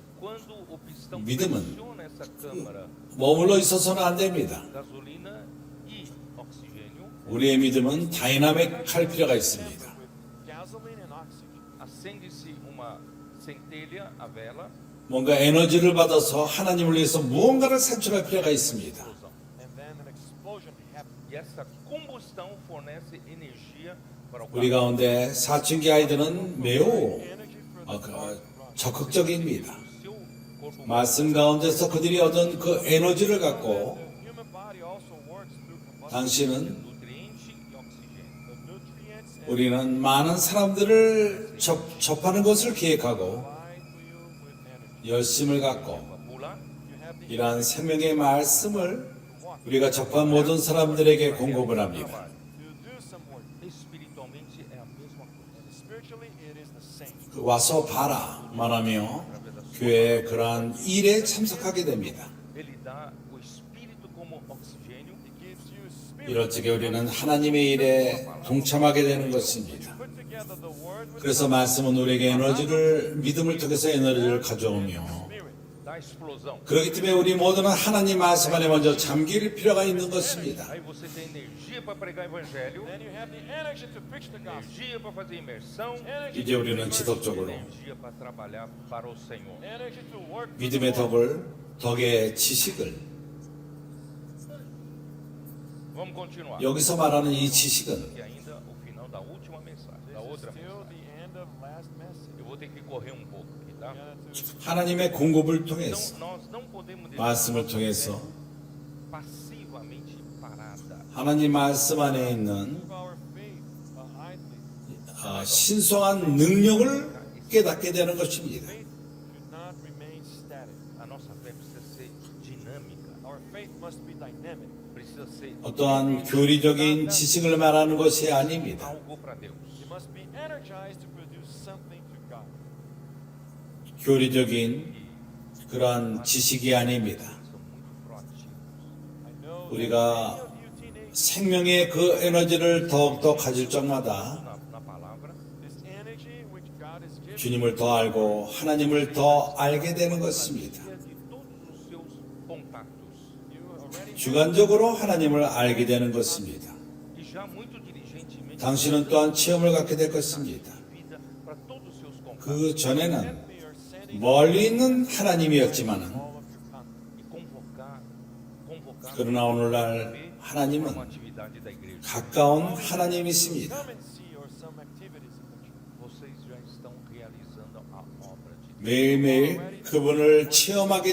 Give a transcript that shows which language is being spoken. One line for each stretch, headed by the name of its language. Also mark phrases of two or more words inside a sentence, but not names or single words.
Portuguese: quando o pistão
Korean: 믿음은
Portuguese: pressiona essa câmara,
Korean: 머물러 있어서는 안 됩니다.
Portuguese: gasolina e oxigênio,
Korean: 우리의 믿음은 다이나믹할 필요가 있습니다.
English: With gasoline and oxygen.
Portuguese: acende-se uma centelha, a vela,
Korean: 뭔가 에너지를 받아서 하나님을 위해서 무언가를 산출할 필요가 있습니다.
Portuguese: explosão.
English: And then an explosion happens.
Portuguese: E essa combustão fornece energia para o
Korean: 우리
Portuguese: carro.
Korean: 가운데 사춘기 아이들은 매우
English: Energy for the car to run.
Korean: 적극적입니다.
Portuguese: Seu corpo humano
Korean: 말씀 가운데서 그들이 얻은 그 에너지를 갖고
English: The human body also works through combustion.
Korean: 당신은
Portuguese: nutriente e oxigênio.
English: The nutrients and
Korean: 우리는 많은 사람들을 접하는 것을 계획하고
English: provide to you with energy.
Korean: 열심을 갖고
Portuguese: Pular,
English: You have the
Korean: 이러한 생명의 말씀을 우리가 접한 모든 사람들에게 공급을 합니다.
English: to do some work.
Portuguese: espiritualmente é a mesma coisa.
English: And spiritually, it is the same.
Korean: 그 와서 봐라 말하며 교회의 그러한 일에 참석하게 됩니다.
Portuguese: Ele dá o espírito como oxigênio.
English: It gives you spirit.
Korean: 이럴 적에 우리는 하나님의 일에 동참하게 되는 것입니다.
English: Put together the word with
Korean: 그래서 말씀은 우리에게 에너지를 믿음을 통해서 에너지를 가져오며
English: spirit.
Portuguese: Da explosão.
Korean: 그렇기 때문에 우리 모두는 하나님 말씀 안에 먼저 잠길 필요가 있는 것입니다.
Portuguese: Aí você tem energia para pregar evangelho,
English: Then you have the energy to preach the gospel.
Portuguese: energia para fazer imersão,
English: Energy
Korean: 이제
English: to
Korean: 우리는
English: immerse.
Korean: 지속적으로
Portuguese: energia para trabalhar para o Senhor.
English: Energy to work for
Korean: 믿음의
English: the Lord.
Korean: 덕의 지식을
Portuguese: Vamos continuar.
Korean: 여기서 말하는 이 지식은
Portuguese: E ainda o final da última mensagem, da
English: This is
Portuguese: outra
English: still
Portuguese: mensagem.
English: the end of last message.
Portuguese: Eu vou ter que correr um pouco aqui, tá?
Korean: 하나님의 공급을
Portuguese: Então,
Korean: 통해서
Portuguese: nós não podemos deixar
Korean: 말씀을
Portuguese: nossa
Korean: 통해서
Portuguese: fé passivamente parada.
Korean: 하나님 말씀 안에 있는
English: Move our faith idly.
Korean: 신성한 능력을 깨닫게 되는 것입니다.
English: Faith should not remain static.
Portuguese: A nossa fé precisa ser dinâmica,
English: Our faith must be dynamic.
Portuguese: precisa ser
Korean: 어떠한 교리적인 지식을 말하는 것이 아닙니다.
Portuguese: algo para Deus.
English: It must be energized to produce something to God.
Korean: 교리적인 그러한 지식이 아닙니다.
Portuguese: São muito proativos.
English: I know
Korean: 우리가
English: that many of you teenagers,
Korean: 생명의 그 에너지를 더욱더 가질 적마다
Portuguese: Na palavra,
English: this energy which God has given
Korean: 주님을 더 알고 하나님을 더 알게 되는 것입니다.
Portuguese: de todos os seus contatos.
English: you already
Korean: 주관적으로 하나님을 알게 되는 것입니다.
Portuguese: E já muito diligentemente
Korean: 당신은 또한 체험을 갖게 될 것입니다.
Portuguese: vida para todos os seus contatos.
Korean: 그 전에는
English: we are sending
Korean: 멀리 있는 하나님이었지만은
English: all of your contact.
Portuguese: E convocar
Korean: 그러나 오늘날
Portuguese: uma
Korean: 하나님은
Portuguese: atividade da igreja.
Korean: 가까운 하나님이십니다.
English: Come and see or some activities in the church.
Portuguese: Vocês já estão realizando a obra de Deus.
Korean: 매일매일 그분을 체험하게